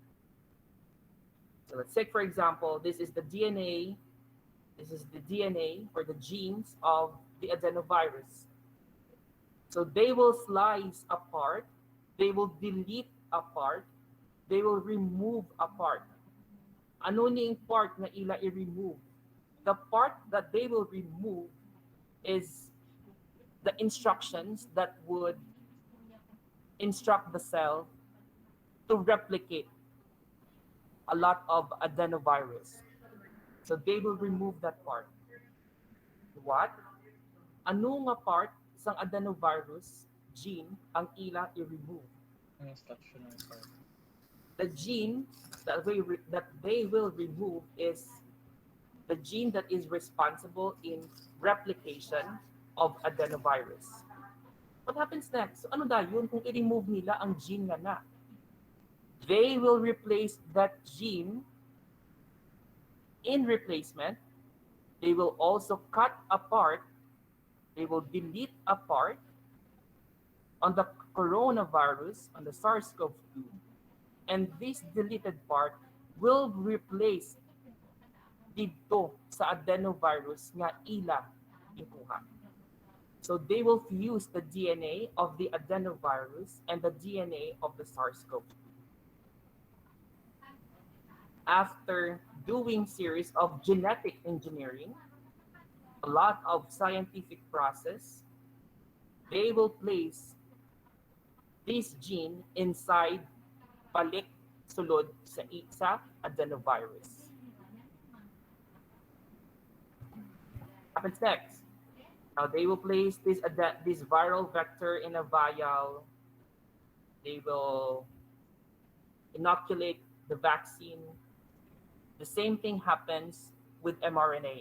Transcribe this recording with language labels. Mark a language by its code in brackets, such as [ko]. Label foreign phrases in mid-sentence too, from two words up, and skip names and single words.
[en] So let's take, for example, this is the DNA or the genes of the adenovirus. So they will slice apart, they will delete apart, they will remove apart. [hil] Ano ning part na ila i-remove? [en] The part that they will remove is the instructions that would instruct the cell to replicate a lot of adenovirus. So they will remove that part. What? [hil] Ano nga part sang adenovirus gene ang ila i-remove? [en] Instructional part. The gene that they will remove is the gene that is responsible in replication of adenovirus. What happens next? [hil] So ano yun kung i-remove nila ang gene nga na? [en] They will replace that gene. In replacement, they will also cut apart, they will delete apart on the coronavirus, on the SARS-CoV2, and this deleted part will replace [hil] dito sa adenovirus nga ila ikuha. [en] So they will fuse the DNA of the adenovirus and the DNA of the SARS-CoV-2. After doing series of genetic engineering, a lot of scientific process, they will place this gene inside [hil] balik sulod sa adenovirus. [en] Happens next. Now they will place this viral vector in a vial. They will inoculate the vaccine. The same thing happens with mRNA.